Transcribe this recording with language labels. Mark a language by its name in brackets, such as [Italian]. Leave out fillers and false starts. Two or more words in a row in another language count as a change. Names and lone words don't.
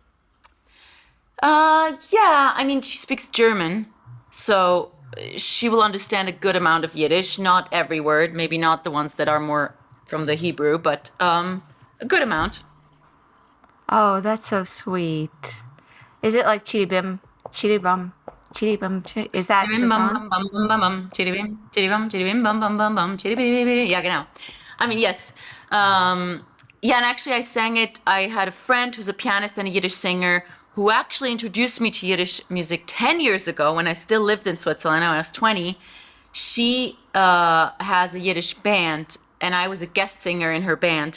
[English] Yeah, I mean she speaks German, so she will understand a good amount of Yiddish, not every word, maybe not the ones that are more from the Hebrew, but a good amount. Oh, that's so sweet. Is it like Chiribim, Chiribum, Chiribum? Is that the Chiribim bam song? bam bam bam bam bam. Chiribim, chiribam, chiribim bam bam bam bam. Chiribim. Yeah, genau. I mean, yes. Yeah, and actually I sang it. I had a friend who's a pianist and a Yiddish singer who actually introduced me to Yiddish music 10 years ago when I still lived in Switzerland. When I was 20. She has a Yiddish band, and I was a guest singer in her band.